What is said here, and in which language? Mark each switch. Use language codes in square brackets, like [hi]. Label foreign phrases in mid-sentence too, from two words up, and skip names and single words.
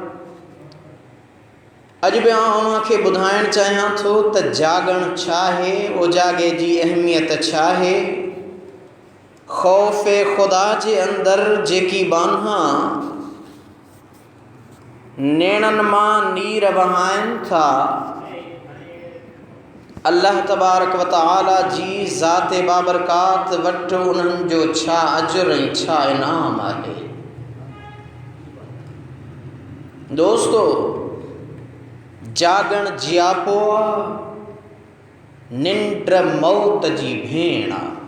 [sd] अॼु बि अव्हांखे ॿुधाइणु चाहियां थो त जागण छा आहे, उजागे जी अहमियत छा आहे। ख़ौफ़ ख़ुदा जे अंदरि जेकी बांहा नेणनि मां नीर वहाइनि था, [ar] الله تبارك وتعالى [sd] जी ज़ात बाबरकात वटि उन्हनि जो छा अजुर ऐं छा इनाम आहे। दोस्तो, जागण जियापो आहे, निंड मौत जी भेण आहे।